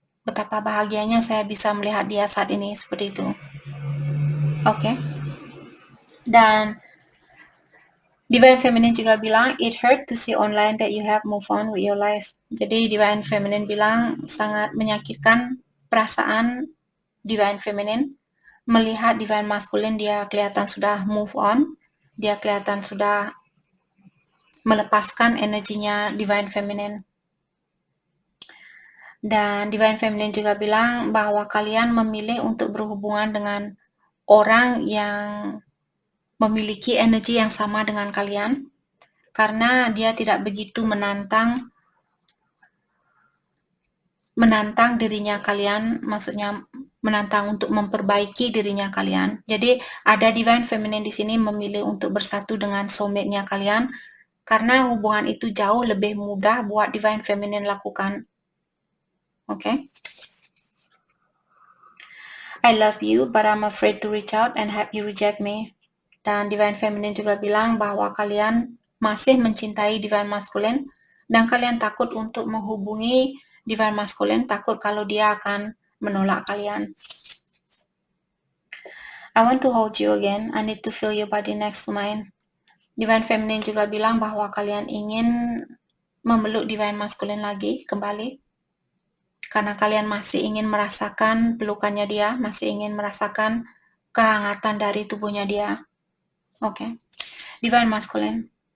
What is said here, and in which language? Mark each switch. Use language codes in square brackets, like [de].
[id] Betapa bahagianya saya bisa melihat dia saat ini, seperti itu. Oke. Dan Divine Feminine juga bilang, [en] it hurt to see online that you have moved on with your life. [id] Jadi Divine Feminine bilang, sangat menyakitkan perasaan Divine Feminine melihat Divine Masculine dia kelihatan sudah move on, dia kelihatan sudah melepaskan energinya Divine Feminine. Dan Divine Feminine juga bilang bahwa kalian memilih untuk berhubungan dengan orang yang memiliki energi yang sama dengan kalian, karena dia tidak begitu menantang dirinya kalian, maksudnya menantang untuk memperbaiki dirinya kalian. Jadi ada Divine Feminine di sini memilih untuk bersatu dengan soulmate-nya kalian, karena hubungan itu jauh lebih mudah buat Divine Feminine lakukan. [en] Okay? I love you, but I'm afraid to reach out and have you reject me. [id] Dan Divine Feminine juga bilang bahwa kalian masih mencintai Divine Masculine, dan kalian takut untuk menghubungi Divine Masculine, takut kalau dia akan menolak kalian. [en] I want to hold you again. I need to feel your body next to mine. [id] Divine Feminine juga bilang bahwa kalian ingin memeluk Divine Masculine lagi kembali, karena kalian masih ingin merasakan pelukannya dia, masih ingin merasakan kehangatan dari tubuhnya dia. Okay. Divine Masculine.